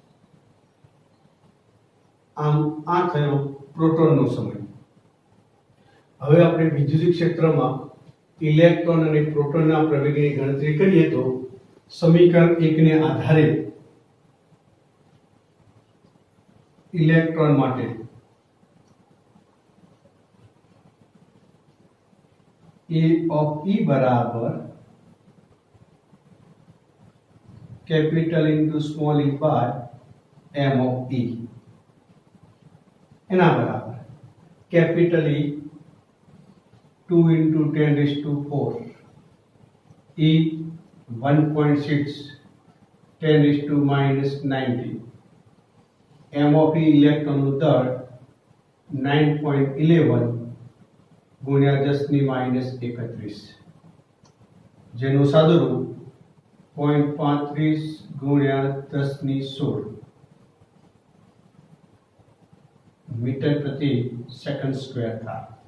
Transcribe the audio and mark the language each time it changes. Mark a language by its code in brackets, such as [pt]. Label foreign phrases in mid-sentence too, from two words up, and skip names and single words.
[gu] આમ આ થયો પ્રોટોનનો સમય. હવે આપણે વિદ્યુત ક્ષેત્રમાં ઇલેક્ટ્રોન અને પ્રોટોનના પ્રવેગની ગણતરી કરીએ તો સમીકરણ 1 ને આધારે ઇલેક્ટ્રોન માટે [en] A of E [gu] બરાબર [en] capital into small e by m of E. [gu] એના બરાબર [en] capital E 2 into 10⁴, E 1.6 [gu] 10⁻90, [en] m of E [gu] ઇલેક્ટ્રોનનું દળ 9.11 ગુણ્યા 10⁻31, જેનું સાદુરૂપ 0.35 ગુણ્યા 10⁻16 મીટર પ્રતિ સેકન્ડ સ્ક્વેર થાય.